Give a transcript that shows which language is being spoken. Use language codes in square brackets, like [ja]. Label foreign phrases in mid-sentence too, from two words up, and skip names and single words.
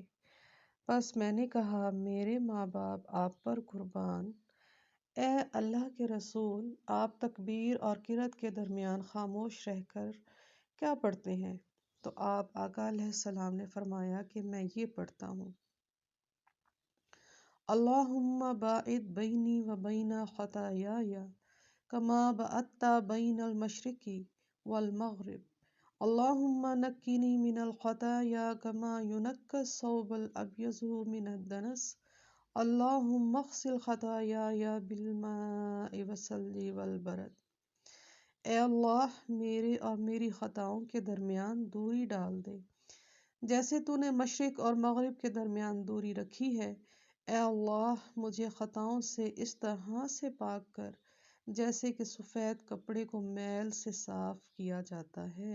[ur] بس میں نے کہا، میرے ماں باپ آپ پر قربان، اے اللہ کے رسول، آپ تکبیر اور قرأت کے درمیان خاموش رہ کر کیا پڑھتے ہیں؟ تو آپ آقا علیہ السلام نے فرمایا کہ میں یہ پڑھتا ہوں، [ar] اللہم باعد بینی و بین خطایای کما بعدت بین المشرق والمغرب، اللہم نقنی من الخطایا کما ینقی الثوب الابیض من الدنس، اللہم اغسل خطایای بالماء والثلج والبرد۔ [ur] اے اللہ، میرے اور میری خطاؤں کے درمیان دوری ڈال دے جیسے تو نے مشرق اور مغرب کے درمیان دوری رکھی ہے۔ اے اللہ، مجھے خطاؤں سے اس طرح سے پاک کر جیسے کہ سفید کپڑے کو میل سے صاف کیا جاتا ہے۔